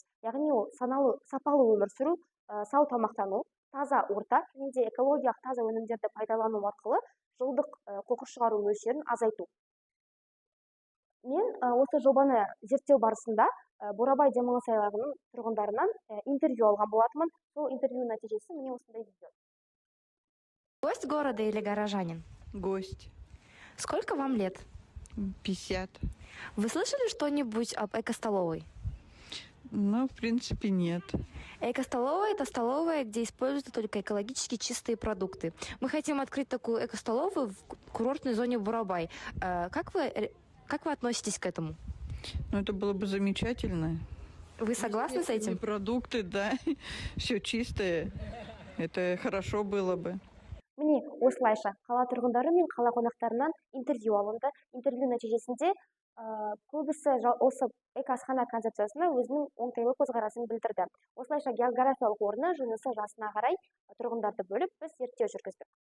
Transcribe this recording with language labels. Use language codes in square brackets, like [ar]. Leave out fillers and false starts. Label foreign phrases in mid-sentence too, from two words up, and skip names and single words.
[kk] Яғни ол сапалы өмір сүру, сау тамақтану, таза орта және де экологиялық таза өнімдерді пайдалану арқылы жылдық қоқыс шығару мөлшерін азайту. Мен осы жобаны зерттеу барысында Бурабай демалыс айлағының тұрғындарынан интервью алған болатынмын. Сол интервью нәтижесі міне осындай видео. [ru] Гость города или горожанин? Гость. Сколько вам лет? 50. Вы слышали что-нибудь об эко-столовой? Ну, в принципе, нет. Эко-столовая – это столовая, где используются только экологически чистые продукты. Мы хотим открыть такую эко-столовую в курортной зоне Бурабай. Как вы относитесь к этому? Ну, это было бы замечательно. Вы согласны с этим? Продукты, да, все чистое. Это хорошо было бы. [kk] Міне, осылайша қала тұрғындары мен қала қонақтарынан интервью алынды. Интервью нәтижесінде көбісі осы эко-асхана концепциясына өзінің оңтайлы көзқарасын білдірді. Осылайша географиялық орны, жынысы, жасына қарай тұрғындарды бөліп біз зерттеу жүргіздік.